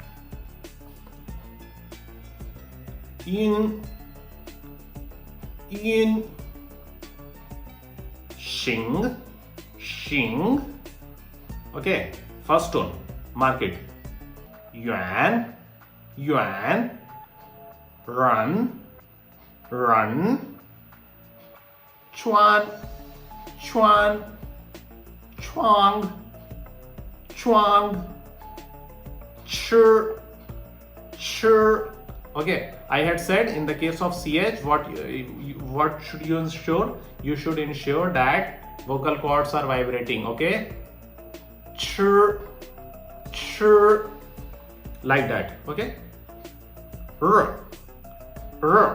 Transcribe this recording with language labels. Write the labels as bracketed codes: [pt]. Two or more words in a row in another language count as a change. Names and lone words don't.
[zh] Yin, yin. Xing, xing. [en] Okay, first tone, mark it. [zh] Yuan, yuan. Run, run. Chuan, chuan. Chuang, chuang. Chur, chur. [en] Okay, I had said in the case of CH, what should you ensure? You should ensure that vocal cords are vibrating. Okay, [zh] chur, chur, [en] like that. Okay, r, r.